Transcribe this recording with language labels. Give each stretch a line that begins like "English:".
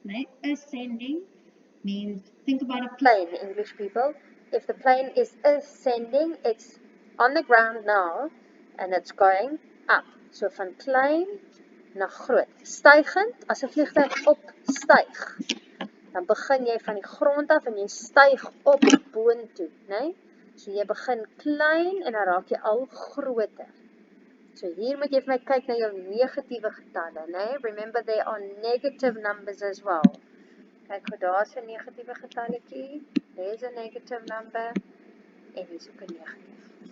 English: Nee, ascending means, think about a plane, English people. If the plane is ascending, it's on the ground now, and it's going up.
Afrikaans: So van klein na groot. Stygend, as 'n vliegtuig opstyg, dan begin jy van die grond af en jy styg op boontoe, né? So jy begin klein en dan raak jy al groter. So hier moet jy vir my kyk na jou negatiewe getalle, né?
English: Remember there are negative numbers as well.
Afrikaans: Kyk, daar's 'n negatiewe getalletjie,
English: there's a negative number,
Afrikaans: en hier's ook 'n negatief.